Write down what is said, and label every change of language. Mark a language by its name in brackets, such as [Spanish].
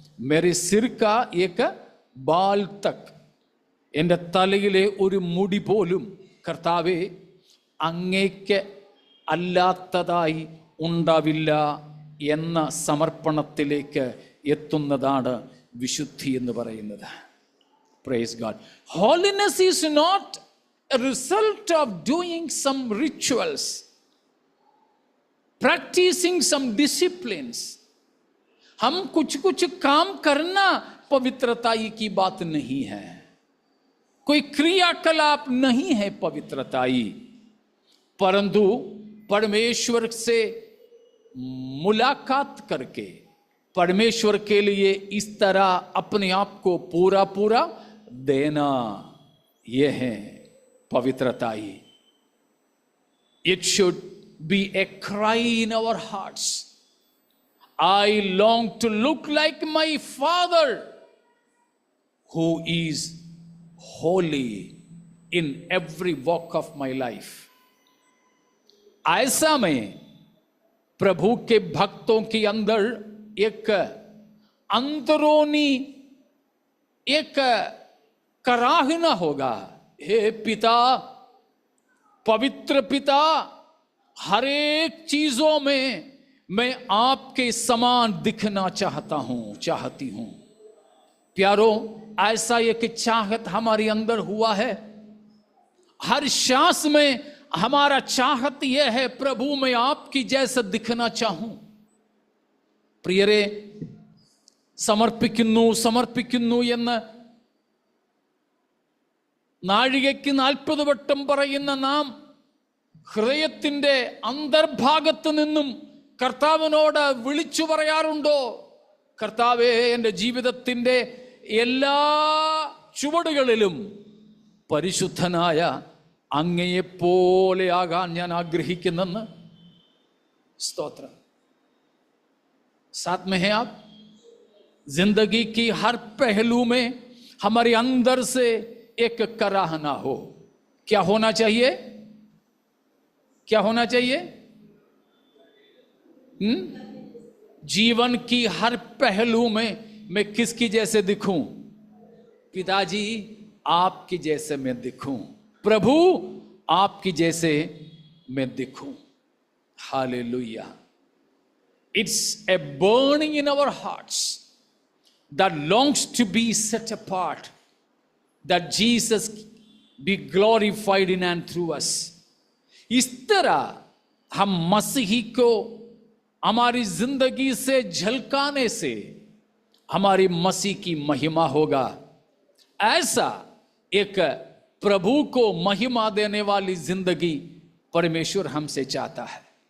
[Hindi] मेरे सिर का एक बाल तक, [Malayalam] എന്റെ തലയിലെ ഒരു മുടി പോലും കർത്താവേ അങ്ങേക്ക് അല്ലാത്തതായി ഉണ്ടാവില്ല എന്ന സമർപ്പണത്തിലേക്ക് എത്തുന്നതാണ് വിശുദ്ധി എന്ന് പറയുന്നത്. [English] Praise God. Holiness is not a result of doing some rituals, practicing some disciplines. [Hindi] हम कुछ काम करना पवित्रताई की बात नहीं है, कोई क्रियाकलाप नहीं है पवित्रताई, परंतु परमेश्वर से मुलाकात करके परमेश्वर के लिए इस तरह अपने आप को पूरा पूरा देना, यह है पवित्रताई. [English] It should be a cry in our hearts. I long to look like my Father who is holy in every walk of my life. [Hindi] ऐसा में प्रभु के भक्तों के अंदर एक अंदरूनी एक कराहना होगा, हे पिता, पवित्र पिता, हर एक चीजों में मैं आपके समान दिखना चाहती हूं. प्यारो, ऐसा एक चाहत हमारे अंदर हुआ है. हर श्वास में हमारा चाहत यह है, प्रभु मैं आपकी जैसा दिखना चाहूं. [Malayalam] പ്രിയരെ, സമർപ്പിക്കുന്നു എന്ന് നാഴികയ്ക്ക് 40 വട്ടം പറയുന്ന നാം ഹൃദയത്തിന്റെ അന്തർഭാഗത്ത് നിന്നും കർത്താവിനോട് വിളിച്ചു പറയാറുണ്ടോ? കർത്താവേ, എൻ്റെ ജീവിതത്തിന്റെ എല്ലാ ചുവടുകളിലും പരിശുദ്ധനായ അങ്ങയെപ്പോലെ ആകാൻ ഞാൻ ആഗ്രഹിക്കുന്നെന്ന്. സ്തോത്രം. [Hindi] साथ में है आप? जिंदगी की हर पहलू में हमारे अंदर से एक कराहना हो. क्या होना चाहिए? क्या होना चाहिए? जीवन की हर पहलू में मैं किसकी जैसे दिखूं? पिताजी आपकी जैसे मैं दिखूं, प्रभु आपकी जैसे मैं दिखूं. Hallelujah. [English] It's a burning in our hearts that longs to be set apart, that Jesus be glorified in and through us. [Hindi] इस तरह हम मसीही को हमारी जिंदगी से झलकाने से हमारी मसीह की महिमा होगा. ऐसा एक प्रभु को महिमा देने वाली जिंदगी परमेश्वर हमसे चाहता है।